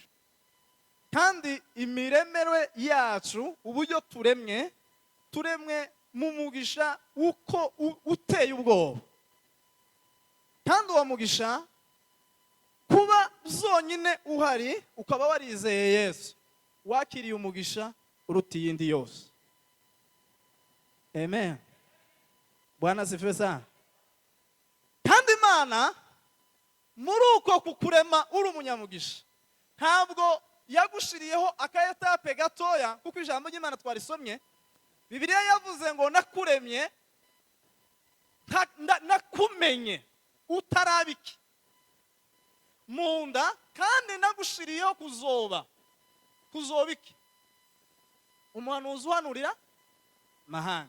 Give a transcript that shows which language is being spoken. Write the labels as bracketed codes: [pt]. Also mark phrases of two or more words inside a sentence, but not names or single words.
[rn] Kandi imiremerwe yacu uburyo turemwe mu mugisha uko uteye ubwoba. Kandi uwo mugisha kuba zonyine uhari ukaba warizeye Yesu, wakiriye umugisha uruta iyindi yose. [sw] Amen. Bwana asifiwe sana. [rn] Kandi Imana muri uko kukurema uri umunyamugisha ntabwo yagushiriyeho akayetape gatoya, kuko ijambo ry'Imana twarisomye Bibiliya yavuze ngo nakuremye nakumenye utarabiki mu nda kandi nagushiriyeho kuzoba iki umuhanuzi uhanurira mahanga.